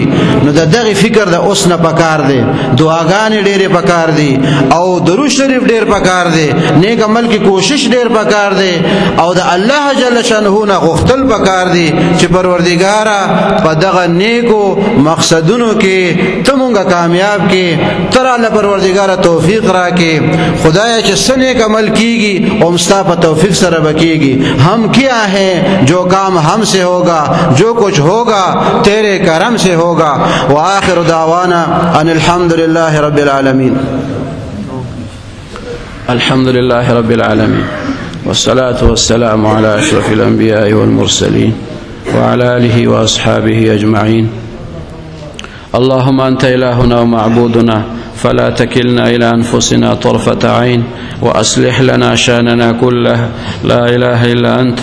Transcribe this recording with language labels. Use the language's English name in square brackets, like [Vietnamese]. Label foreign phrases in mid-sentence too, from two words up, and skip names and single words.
[Pashto] نو د دغه فکر د اوس نه پکار دی، دعاګانې ډېرې پکار دي او درود شریف ډېر پکار دی، نیک عمل کې کوشش ډېر پکار دی او د الله [Arabic] جل شانه [Pashto] نه غوښتل پکار دی چې پروردګارا په دغه نیکو مقصدونو کې ته مونږه کامیاب کې، تر الله پروردګارا توفیق راکې. خدایا چې سنیک عمل کیږي او مستا په توفیق سره بکیږي. [Urdu] ہم کیا ہے جو کام ہم سے ہوگا، جو کچھ ہوگا تیرے کرم سے ہوگا. [Arabic] وآخر دعوانا ان الحمد لله رب العالمين. الحمد لله رب العالمين والصلاة والسلام على أشرف الأنبياء والمرسلين وعلى آله وأصحابه أجمعين. اللهم أنت إلهنا ومعبودنا فلا تكلنا إلى أنفسنا طرفة عين وأصلح لنا شأننا كله، لا إله إلا أنت.